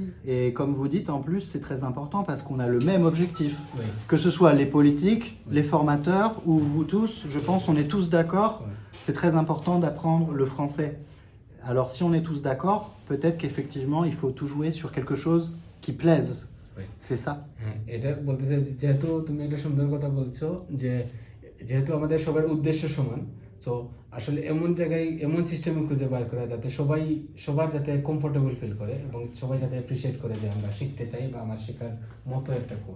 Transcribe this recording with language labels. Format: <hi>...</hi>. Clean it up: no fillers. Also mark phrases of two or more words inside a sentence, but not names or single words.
<fr>Et comme vous dites, en plus, c'est très important parce qu'on a le même objectif. Oui. Que ce soit les politiques, les formateurs ou vous tous, je pense on est tous d'accord. Oui. C'est très important d'apprendre le français. Alors si on est tous d'accord, peut-être qu'effectivement, il faut tout jouer sur quelque chose qui plaise. Oui. C'est ça.</fr> <bn>এটা বলতেছে যেহেতু তুমি একটা সুন্দর কথা বলছো যে যেহেতু আমাদের সবার উদ্দেশ্য সমান, তো আসলে এমন জায়গায় এমন সিস্টেমে খুঁজে বার করা যাতে সবার যাতে</bn> <en>comfortable feel</en> <bn>করে এবং সবাই যাতে অ্যাপ্রিসিয়েট করে যে আমরা শিখতে চাই বা আমার শেখার মতো একটা কোর্স।</bn>